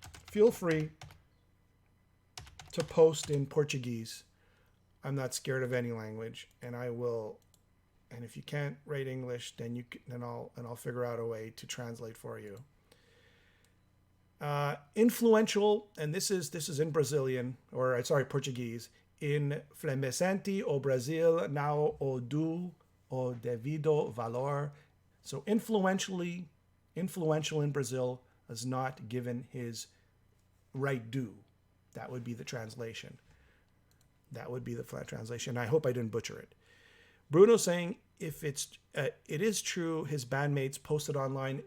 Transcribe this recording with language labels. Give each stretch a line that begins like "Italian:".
English: Feel free to post in Portuguese. I'm not scared of any language, and I will. And if you can't write English, then I'll figure out a way to translate for you. Influential, and this is in Brazilian, or sorry, Portuguese.
Portuguese: Influenciante o Brasil não o deu o devido valor.
English: So influential in Brazil is not given his right due. That would be the translation. That would be the flat translation. I hope I didn't butcher it. Bruno saying, if it is true, his bandmates posted online.